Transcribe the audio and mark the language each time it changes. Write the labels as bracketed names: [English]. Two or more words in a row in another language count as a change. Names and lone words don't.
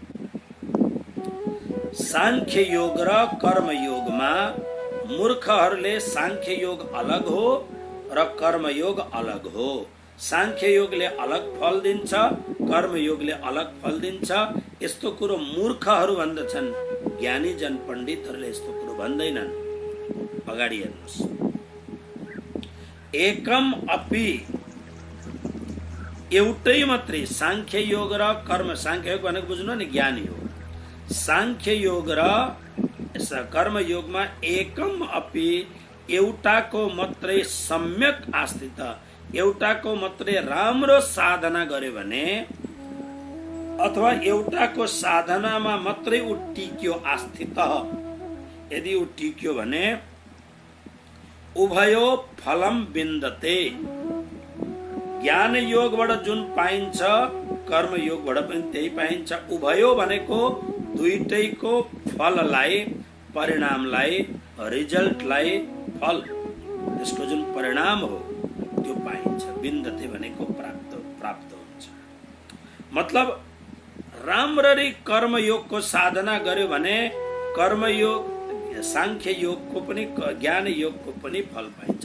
[Nepali] सांख्य योग र कर्म योगमा मूर्खहरूले सांख्य योग अलग हो र कर्म योग अलग हो। सांख्य योगले अलग फल दिन्छ, कर्म योगले अलग फल दिन्छ। यस्तो कुरो मूर्खहरू भन्दछन्, ज्ञानी जन पण्डितहरूले यस्तो कुरो भन्दैनन्। अगाडि हेर्नुहोस्, [Sanskrit] एकम अपि, [Nepali] एउटै मात्रै सांख्य योग र कर्म। सांख्य योग भनेको बुझ्नु नि, ज्ञानी हो। सांख्य योग र कर्म योगमा [Sanskrit] एकम अपि, [Nepali] एउटाको मात्रै [Sanskrit] सम्यक आस्थित, [Nepali] एउटाको मात्रै राम्रो साधना गर्यो भने, अथवा एउटाको साधनामा मात्रै उ टिक्यो, आस्थित यदि उ टिक्यो भने [Sanskrit] उभयो फलम विन्दते। [Nepali] ज्ञान योगबाट जुन पाइन्छ कर्म योगबाट पनि त्यही पाइन्छ। उभयो भनेको दुईटैको फललाई, परिणामलाई, रिजल्टलाई, फल त्यसको जुन परिणाम हो त्यो पाइन्छ। विन्दते भनेको प्राप्त हुन्छ। मतलब राम्ररी कर्मयोगको साधना गर्यो भने कर्मयोग, सांख्य योगको पनि, ज्ञान योगको पनि फल पाइन्छ।